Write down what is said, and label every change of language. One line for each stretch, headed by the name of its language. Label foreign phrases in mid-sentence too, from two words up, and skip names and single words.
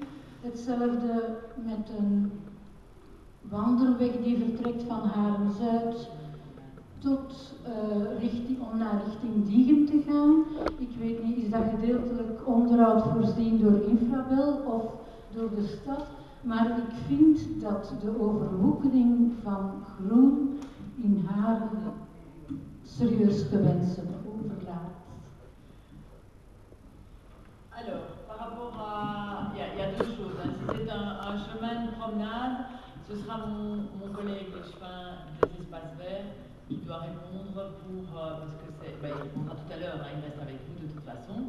Dutch: Hetzelfde met een wandelweg die vertrekt van Haren-Zuid tot om naar richting Diegem te gaan. Ik weet niet, is dat gedeeltelijk onderhoud voorzien door Infrabel of door de stad? Maar ik vind dat de overwoekering van groen in Haren serieus te wensen overlaat.
French: Alors, par rapport à... Il y a deux choses. Hein. c'est un chemin de promenade. Ce sera mon collègue l'échevin des espaces verts qui doit répondre parce que il répondra tout à l'heure, hein, il reste avec vous de toute façon.